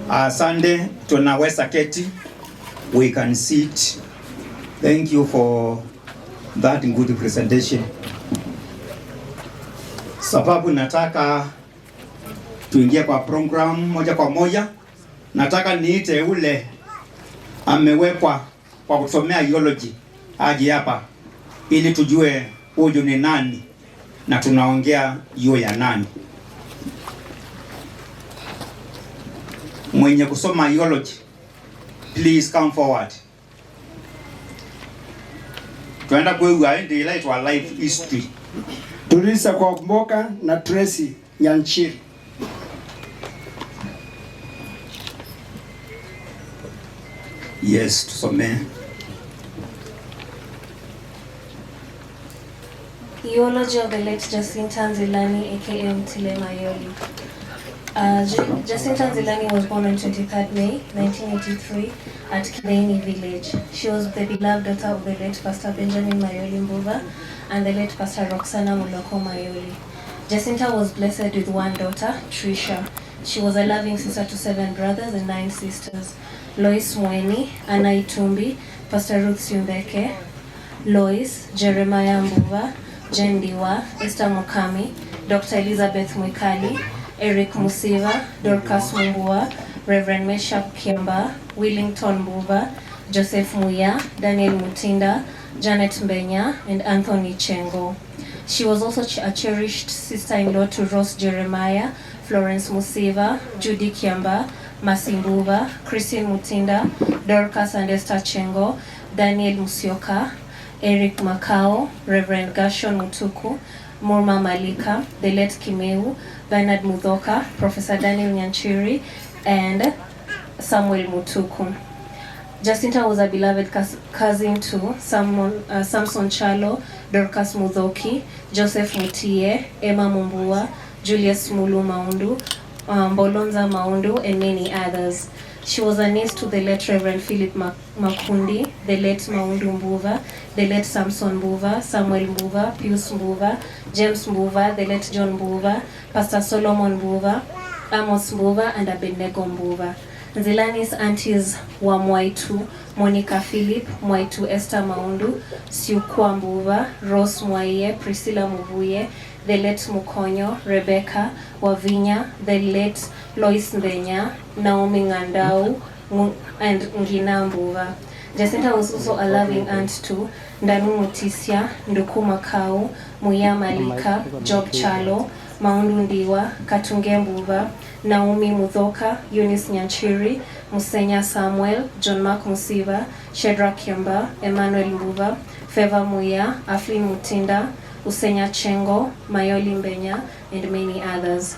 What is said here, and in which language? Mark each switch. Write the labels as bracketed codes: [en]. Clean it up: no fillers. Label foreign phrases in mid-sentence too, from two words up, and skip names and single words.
[sw] Asante, tunaweza keti. [en] We can sit. Thank you for that good presentation. [sw] Sababu nataka tuingie kwa program moja kwa moja. Nataka niite ule amewekwa kwa kusomea biology aje hapa ili tujue huyu ni nani na tunaongea juu ya nani. Mwenye kusoma [en] biology, please come forward. [sw] Tuenda kwa ndio inaitwa life history. Tulisa kwa Mboka na Tracy Nyanchiri. Yes, tusome. [en] Eulogy of the late Jacinta Nzilani, aka Mtile Mayoli. Jacinta Nzilani was born on 23rd May 1983 at Kidaini village. She was the beloved daughter of the late Pastor Benjamin Mayoli Mbuva and the late Pastor Roxana Muloko Mayoli. Jacinta was blessed with one daughter, Trisha. She was a loving sister to 7 brothers and 9 sisters. Lois Mweni, Anna Itumbi, Pastor Ruth Siumbeke, Lois, Jeremiah Mbuva, Jen Diwa, Esther Mukami, Dr. Elizabeth Mwikali, Eric Musiva, Dorcas Mumbua, Reverend Meshach Kiamba, Willington Mbuva, Joseph Muya, Daniel Mutinda, Janet Mbenya, and Anthony Chengo. She was also a cherished sister-in-law to Ross Jeremiah, Florence Musiva, Judy Kiamba, Masimbuva, Christine Mutinda, Dorcas and Esther Chengo, Daniel Musioka, Eric Makao, Reverend Gashon Mutuku, Murma Malika, the late Kimeu, Bernard Mudhoka, Professor Daniel Nyanchiri, and Samuel Mutuku. Jacinta was a beloved cousin to Samson Chalo, Dorcas Mudhoki, Joseph Mutie, Emma Mumbua, Julius Mulu Maundu, Bolonza Maundu, and many others. She was a niece to the late Reverend Philip Makundi, the late Maundu Mbuva, the late Samson Mbuva, Samuel Mbuva, Pius Mbuva, James Mbuva, the late John Mbuva, Pastor Solomon Mbuva, Amos Mbuva, and Abednego Mbuva. Nzilani's aunties were Mwaitu, Monica Philip, Mwaitu Esther Maundu, Siukwa Mbuva, Rose Mwaiye, Priscilla Muvuye, the late Mukonyo, Rebecca Wavinya, the late Lois Mbenya, Naomi Ngandau, and Ngina Mbuva. Jacinta was also a loving aunt to Ndanu Mutisia, Nduku Makau, Muya Malika, Job Chalo, Maundu Ndiwa, Katunge Mbuva, Naomi Mudhoka, Eunice Nyanchiri, Musenya Samuel, John Mark Musiva, Shedrack Kiamba, Emmanuel Mbuva, Feva Muya, Aflin Mutinda, Usenya Chengo, Mayoli Mbenya, and many others.